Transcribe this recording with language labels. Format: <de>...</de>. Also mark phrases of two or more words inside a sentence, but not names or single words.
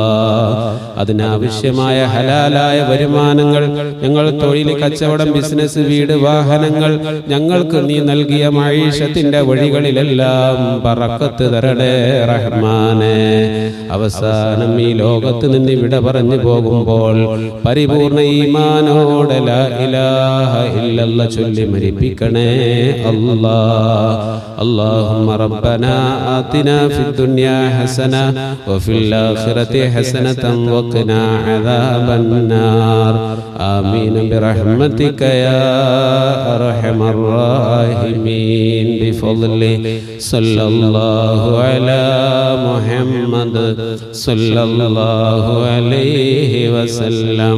<ml>അതിനാവശ്യമായ ഹലാലായ വരുമാനങ്ങൾ, ഞങ്ങൾ തൊഴിൽ, കച്ചവടം, ബിസിനസ്, വീട്, വാഹനങ്ങൾ, ഞങ്ങൾക്ക് നീ നൽകിയ മഈശത്തിന്റെ വഴികളിലെല്ലാം ബറക്കത്ത് തരണേ റഹ്മാനേ. അവസാനം ഈ ലോകത്ത് നിന്ന് വിട പറഞ്ഞു പോകുമ്പോൾ പരിപൂർണ ഈമാനോടെ</ml> <ar>لا إله إلا الله</ar> <ml>ചൊല്ലി മരിപ്പിക്കണേ അല്ലാ.</ml> <ar>اللهم ربنا آتنا في الدنيا حسنة وفي الآخرة حسنة وقنا عذاب النار. آمين برحمتك يا أرحم الراحمين. بفضل صلى الله على محمد صلى الله عليه وسلم.</ar>